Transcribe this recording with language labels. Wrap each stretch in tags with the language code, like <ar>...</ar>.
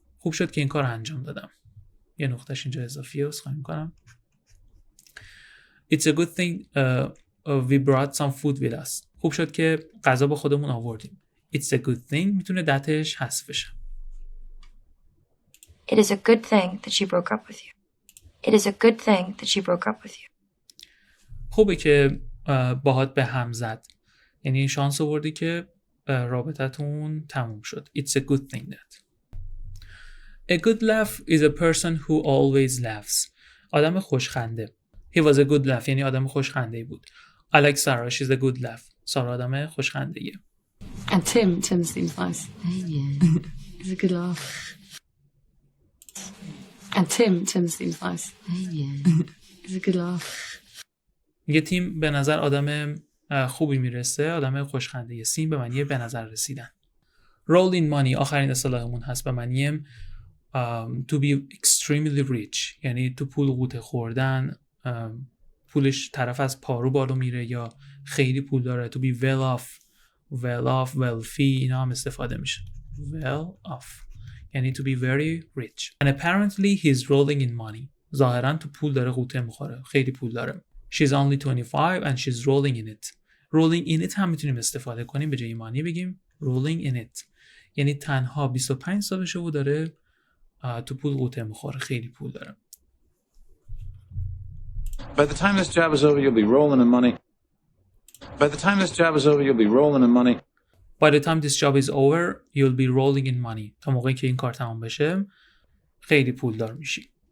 <fa>خوب شد که این کار انجام دادم. یه نقطهش اینجا اضافیه عذرخواهی می‌کنم.</fa> <en>It's a good thing we brought some food with us.</en> <fa>خوب شد که غذا با خودمون آوردیم.</fa> <en>It's a good thing</en> <fa>میتونه دتش حذف بشه.</fa> <en>It is a good thing that she broke up with you. It is a good thing that she broke up with you.</en> <fa>خوبه که باهات به هم زد. یعنی شانس آوردی که رابطتون تموم شد.</fa> <en>It's a good thing that. A good laugh is a person who always laughs.</en> <fa>آدم خوشخنده.</fa> <en>He was a good laugh</en> <fa>یعنی آدم خوشخنده‌ای بود.</fa> <en>I like Sarah, she's a good laugh.</en> <fa>سارا آدم خوشخنده‌ایه.</fa> <en>And Tim seems nice. Yeah. He's a good laugh. And Tim seems nice. Yeah. He's a good laugh.</en> <fa>میگه تیم به نظر آدم خوبی میرسه، آدم خوشخنده‌ایه. سیم به معنی به نظر رسیدن.</fa> <en>Roll in money</en> <fa>آخرین اصطلاحمون هست به معنی</fa> <en>to be extremely rich</en> <fa>یعنی تو پول غوطه خوردن، پولش طرف از پارو بالا میره یا خیلی پول داره.</fa> <en>to be well off, wealthy</en> <fa>اینا هم استفاده میشه.</fa> <en>well off یعنی to be very rich. And apparently he's rolling in money.</en> <fa>ظاهرا تو پول داره غوطه میخوره، خیلی پول داره.</fa> <en>She's only 25 and she's rolling in it. rolling in it</en> <fa>هم میتونیم استفاده کنیم، به جای money بگیم rolling in it یعنی تنها 25 سالشه و داره تو پول غوطه میخوره، خیلی پول داره.</fa> <en>By the time this job is over, you'll be rolling in money. By the time this job is over, you'll be rolling in money. By the time this job is over, you'll be rolling in money.</en> <fa>تا موقعی که این کار تمام بشه خیلی پولدار میشی.</fa>